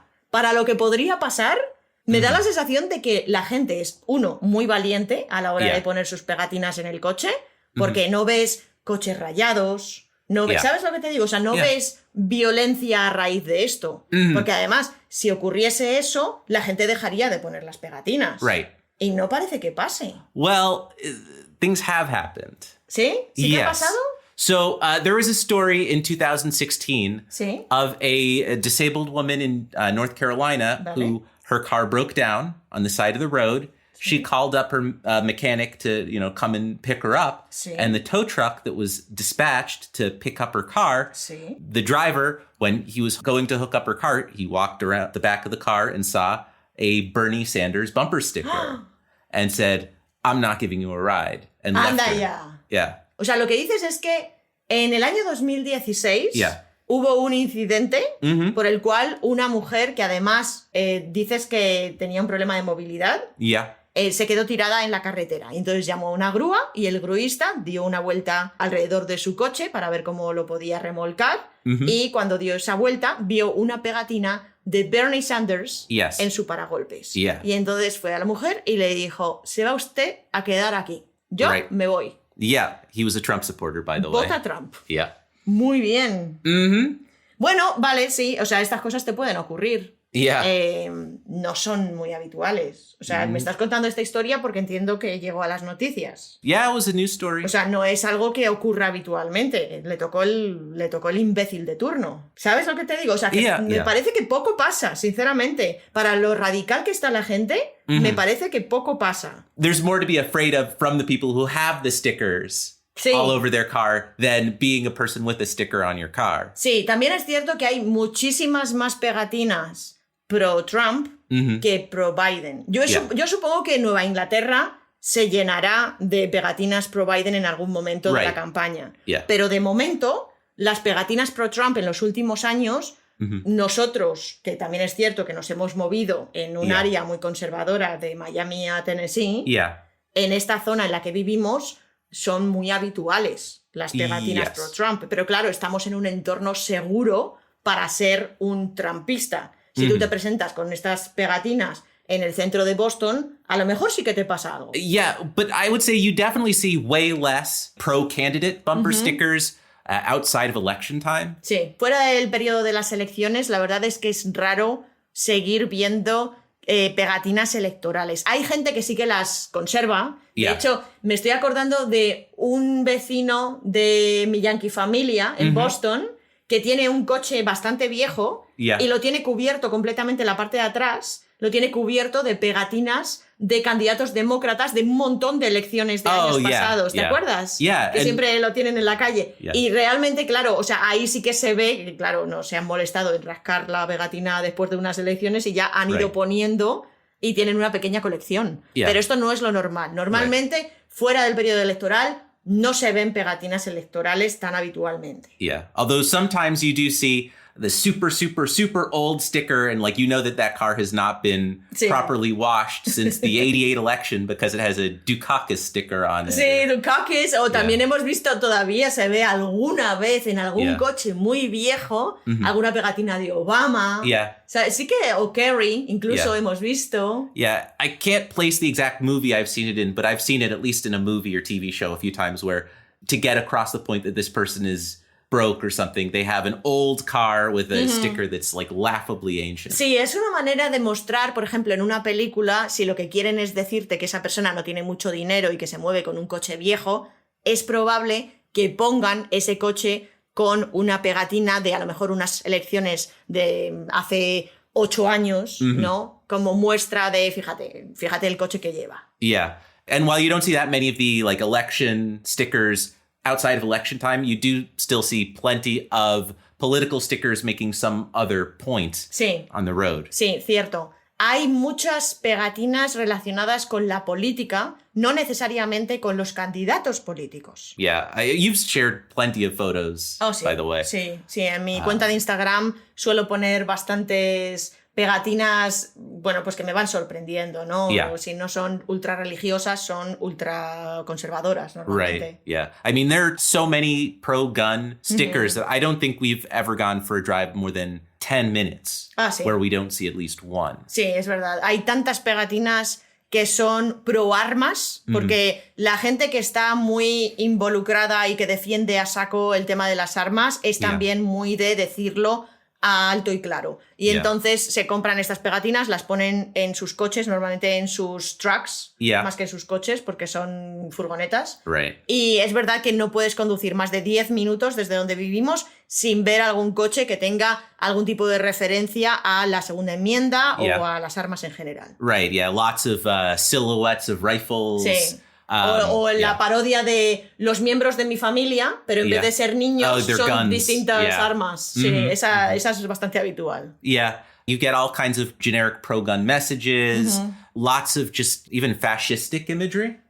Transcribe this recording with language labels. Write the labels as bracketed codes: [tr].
[es] Para lo que podría pasar, me da la sensación de que la gente es, uno, muy valiente a la hora de poner sus pegatinas en el coche, porque no ves coches rayados, no ves, ¿sabes lo que te digo? O sea, no ves violencia a raíz de esto. Porque además, si ocurriese eso, la gente dejaría de poner las pegatinas. [en] Right. [es] Y no parece que pase. [en] Well, things have happened. [es] ¿Sí? ¿Sí te ha pasado? [en] So there was a story in 2016 [es] Sí. [en] of a disabled woman in North Carolina who her car broke down on the side of the road. She called up her mechanic to, come and pick her up. [es] Sí. [en] And the tow truck that was dispatched to pick up her car, [es] Sí. [en] the driver, when he was going to hook up her car, he walked around the back of the car and saw a Bernie Sanders bumper sticker and said, "I'm not giving you a ride." And left [es] Anda [en] her. [es] ya. [en] Yeah. [es] O sea, lo que dices es que en el año 2016 hubo un incidente por el cual una mujer que además dices que tenía un problema de movilidad [en] Yeah. [es] se quedó tirada en la carretera. Entonces llamó a una grúa y el gruista dio una vuelta alrededor de su coche para ver cómo lo podía remolcar y cuando dio esa vuelta vio una pegatina de Bernie Sanders en su paragolpes. [en] Yeah. [es] Y entonces fue a la mujer y le dijo, se va usted a quedar aquí. Yo me voy. [en] Yeah, he was a Trump supporter, by the way. [es] Vota Trump. [en] Yeah. [es] Muy bien. Bueno, vale, sí. O sea, estas cosas te pueden ocurrir. Yeah. No son muy habituales. O sea, me estás contando esta historia porque entiendo que llegó a las noticias. [en] Yeah, it was a news story. [es] O sea, no es algo que ocurra habitualmente. Le tocó el imbécil de turno. ¿Sabes lo que te digo? O sea, que me parece que poco pasa, sinceramente. Para lo radical que está la gente, me parece que poco pasa. [en] There's more to be afraid of from the people who have the stickers all over their car than being a person with a sticker on your car. [es] Sí, también es cierto que hay muchísimas más pegatinas pro-Trump que pro-Biden. Yo supongo que Nueva Inglaterra se llenará de pegatinas pro-Biden en algún momento de la campaña. [en] Yeah. [es] Pero de momento, las pegatinas pro-Trump en los últimos años, nosotros, que también es cierto que nos hemos movido en un área muy conservadora de Miami a Tennessee, en esta zona en la que vivimos son muy habituales las pegatinas pro-Trump. Pero claro, estamos en un entorno seguro para ser un trumpista. Si tú te presentas con estas pegatinas en el centro de Boston, a lo mejor sí que te pasa algo. [en] Yeah, but I would say you definitely see way less pro-candidate bumper stickers outside of election time. [es] Sí, fuera del periodo de las elecciones, la verdad es que es raro seguir viendo pegatinas electorales. Hay gente que sí que las conserva. De hecho, me estoy acordando de un vecino de mi Yankee familia en Boston que tiene un coche bastante viejo y lo tiene cubierto completamente, la parte de atrás, lo tiene cubierto de pegatinas de candidatos demócratas de un montón de elecciones de años pasados, ¿te acuerdas? Que siempre lo tienen en la calle. Y realmente, claro, o sea, ahí sí que se ve que, claro, no se han molestado en rascar la pegatina después de unas elecciones y ya han ido poniendo y tienen una pequeña colección. Pero esto no es lo normal. Normalmente, fuera del periodo electoral, no se ven pegatinas electorales tan habitualmente. [en] Although sometimes you do see the super, super, super old sticker and like you know that car has not been properly washed since the 88 election because it has a Dukakis sticker on it. [es] Sí, Dukakis. O también hemos visto, todavía se ve alguna vez en algún coche muy viejo, alguna pegatina de Obama. O sea, sí que, o Kerry, incluso hemos visto. [en] I can't place the exact movie I've seen it in, but I've seen it at least in a movie or TV show a few times where to get across the point that this person is broke or something, they have an old car with a sticker that's like laughably ancient. [es] Sí, es una manera de mostrar, por ejemplo, en una película, si lo que quieren es decirte que esa persona no tiene mucho dinero y que se mueve con un coche viejo, es probable que pongan ese coche con una pegatina de a lo mejor unas elecciones de hace 8 años, ¿no? Como muestra de, fíjate el coche que lleva. [en] And while you don't see that many of the like election stickers outside of election time, you do still see plenty of political stickers making some other point on the road. [es] Sí, cierto. Hay muchas pegatinas relacionadas con la política, no necesariamente con los candidatos políticos. [en] You've shared plenty of photos, by the way. [es] Sí, en mi cuenta de Instagram suelo poner bastantes pegatinas, bueno, pues que me van sorprendiendo, ¿no? Si no son ultra religiosas, son ultra conservadoras, normalmente. [en] I mean, there are so many pro-gun stickers that I don't think we've ever gone for a drive more than 10 minutes where we don't see at least one. [es] Sí, es verdad. Hay tantas pegatinas que son pro armas, porque la gente que está muy involucrada y que defiende a saco el tema de las armas es también muy de decirlo a alto y claro. Y entonces se compran estas pegatinas, las ponen en sus coches, normalmente en sus trucks, más que en sus coches, porque son furgonetas. Y es verdad que no puedes conducir más de 10 minutos desde donde vivimos sin ver algún coche que tenga algún tipo de referencia a la segunda enmienda o a las armas en general. [en] Lots of silhouettes of rifles. [es] Sí. O la parodia de los miembros de mi familia, pero en vez de ser niños son [en] guns. [es] Distintas armas. Sí, esa es bastante habitual. [en] You get all kinds of generic pro-gun messages, lots of just even fascistic imagery.